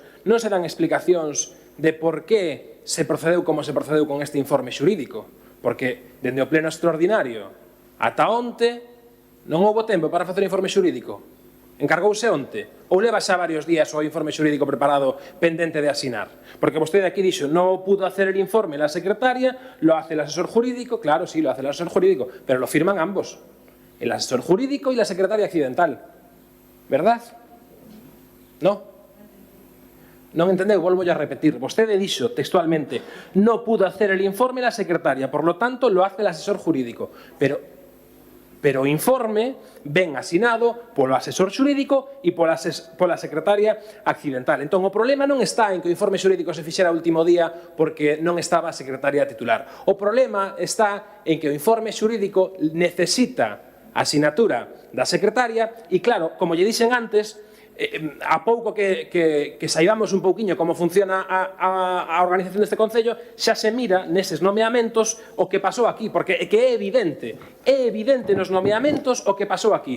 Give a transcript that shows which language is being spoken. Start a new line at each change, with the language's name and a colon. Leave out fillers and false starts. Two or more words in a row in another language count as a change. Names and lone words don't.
Galician: Non se dan explicacións de por que se procedeu como se procedeu con este informe xurídico. Porque, dende o pleno extraordinario ata onte, non houbo tempo para facer o informe xurídico. Encargouse onte, ou leva xa varios días o informe xurídico preparado pendente de asinar. Porque vostede aquí dixo,
Spanish: non pudo hacer el informe la secretaria, lo hace el asesor jurídico, claro, sí, lo hace el asesor jurídico, pero lo firman ambos, el asesor jurídico y la secretaria accidental. ¿Verdad? No.
Galician: Non entendeu, volvo a repetir. Vostede dixo textualmente,
Spanish: no pudo hacer el informe la secretaria, por lo tanto lo hace el asesor jurídico.
Galician: Pero o informe ven asinado polo asesor xurídico e pola secretaria accidental. Entón, o problema non está en que o informe xurídico se fixera o último día porque non estaba a secretaria titular. O problema está en que o informe xurídico necesita a asinatura da secretaria e, claro, como lle dixen antes, a pouco que saibamos un pouquiño como funciona a organización deste Concello, xa se mira neses nomeamentos o que pasou aquí, porque é evidente nos nomeamentos o que pasou aquí.